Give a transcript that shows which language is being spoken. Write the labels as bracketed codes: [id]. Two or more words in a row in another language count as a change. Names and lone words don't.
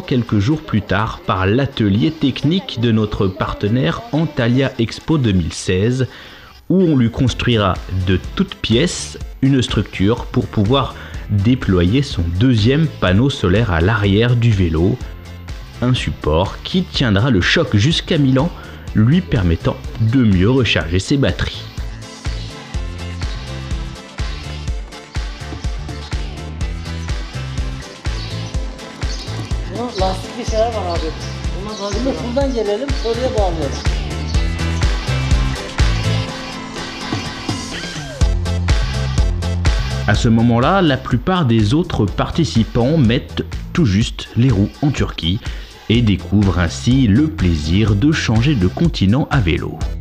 [fr] quelques jours plus tard par l'atelier technique de notre partenaire Antalya Expo 2016 où on lui construira de toutes pièces une structure pour pouvoir déployer son deuxième panneau solaire à l'arrière du vélo, un support qui tiendra le choc jusqu'à Milan, lui permettant de mieux recharger ses batteries. [tr] Lastikli şeyler var abi. Şimdi buradan gelelim, oraya bağlayalım. [fr] À ce moment-là, la plupart des autres participants mettent tout juste les roues en Turquie et découvrent ainsi le plaisir de changer de continent à vélo.